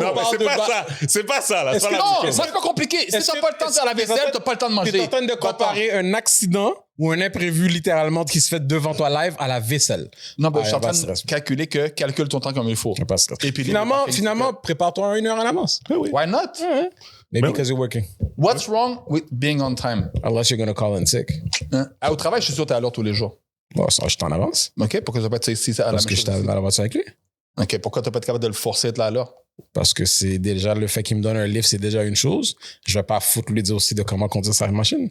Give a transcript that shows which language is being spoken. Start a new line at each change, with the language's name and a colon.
French: Non, mais c'est pas ça. C'est pas ça, là. Non, c'est pas compliqué. Si t'as pas le temps de faire la vaisselle, t'as pas le temps de manger. T'es en train de comparer un accident ou un imprévu littéralement qui se fait devant toi live à la vaisselle. Non, je suis en train de calculer calcule ton temps comme il faut. Et puis finalement, prépare-toi 1 heure en avance.
English: Why not? Maybe because you're working. What's wrong with being on time? Unless you're gonna call in sick.
French: Au travail, je suis sûr que t'es à l'heure tous les jours. Bon, ça, je t'en avance. OK, pourquoi tu vas pas être ici à la Parce que j'étais à l'avance avec lui. OK, pourquoi t'as pas été capable de le forcer à être là à l'heure? Parce que c'est déjà le fait qu'il me donne un livre, c'est déjà une chose. Je vais pas foutre lui dire aussi de comment conduire sa machine.